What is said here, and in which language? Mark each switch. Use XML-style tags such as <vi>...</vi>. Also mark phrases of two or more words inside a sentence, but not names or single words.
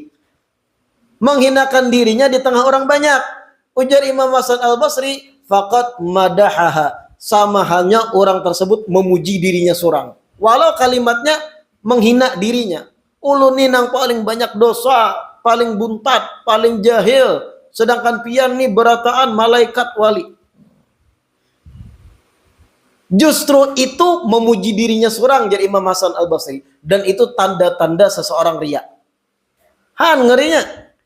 <bjn>Menghinakan dirinya di tengah orang banyak. Ujar Imam Hasan Al-Basri,</bjn> <ar>فقد مدحها,</ar> <bjn>sama halnya orang tersebut memuji dirinya seorang. Walau kalimatnya menghina dirinya. Ulun ini yang paling banyak dosa, paling buntat, paling jahil, sedangkan pian nih berataan malaikat wali. Justru itu memuji dirinya seorang, jadi Imam Hasan Al-Basri, dan itu tanda-tanda seseorang riya. Ngerinya.</bjn>